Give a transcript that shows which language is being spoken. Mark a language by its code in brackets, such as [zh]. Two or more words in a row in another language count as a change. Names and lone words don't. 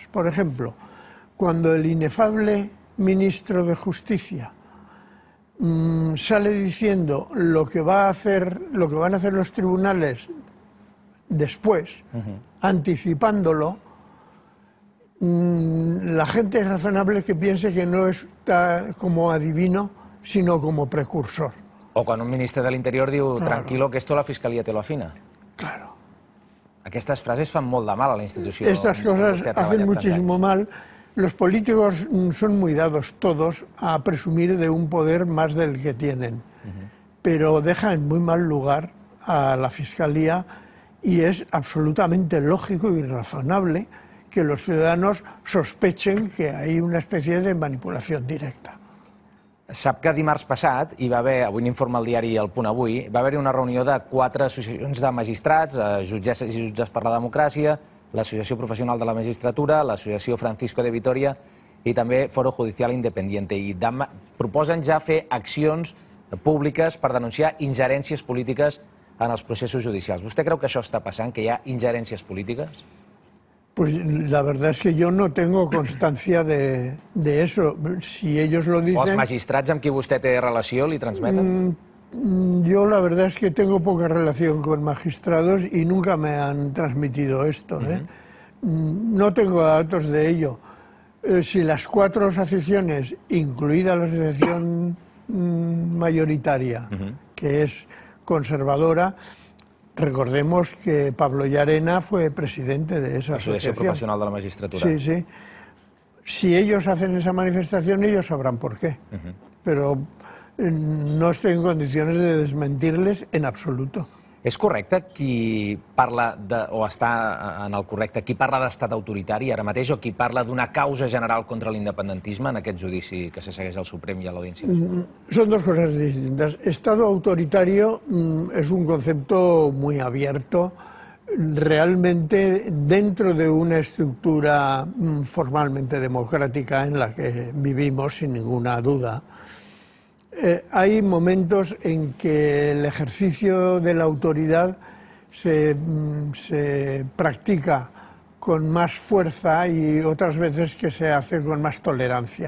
[es] Por ejemplo, cuando el inefable ministro de Justicia sale diciendo lo que van a hacer los tribunales después, anticipándolo, la gente es razonable que piense que no está como adivino, sino como precursor. [ca] O quan un ministre de l'Interior diu [es] tranquilo que esto la Fiscalia te lo afina. Claro. [ca] Aquestes frases fan molt de mal a la institució. [es] Estas cosas hacen muchísimo mal. Los políticos son muy dados todos a presumir de un poder más del que tienen, pero dejan en muy mal lugar a la Fiscalía y es absolutamente lógico y razonable que los ciudadanos sospechen que hay una especie de manipulación directa. [ca] Sap que dimarts passat hi va haver, avui n'informa el diari El Punt Avui, va haver-hi una reunió de 4 associacions de magistrats, jutgesses i jutges per la democràcia, l'Associació Professional de la Magistratura, l'Associació Francisco de Vitoria i també Foro Judicial Independiente. I proposen ja fer accions públiques per denunciar ingerències polítiques en els processos judicials. Vostè creu que això està passant, que hi ha ingerències polítiques? [es] Pues la verdad es que yo no tengo constancia de eso. Si ellos lo dicen... [ca] O els magistrats amb qui vostè té relació li transmeten? [es] Yo la verdad es que tengo poca relación con magistrados y nunca me han transmitido esto. No tengo datos de ello. Si las 4 asociaciones, incluida la asociación mayoritaria, que es conservadora, recordemos que Pablo Llarena fue presidente de esa asociación. Asociación Professional de la Magistratura. Sí, sí. Si ellos hacen esa manifestación, ellos sabrán por qué. Pero no estoy en condiciones de desmentirles en absoluto. [ca] És correcte qui parla, o està en el correcte, qui parla d'estat autoritari ara mateix o qui parla d'una causa general contra l'independentisme en aquest judici que se segueix al Suprem y a l'Audiència Nacional? [es] Son dos cosas distintas. Estado autoritario es un concepto muy abierto, realmente dentro de una estructura formalmente democrática en la que vivimos sin ninguna duda. Hay momentos en que el ejercicio de la autoridad se practica con más fuerza y otras veces que se hace con más tolerancia.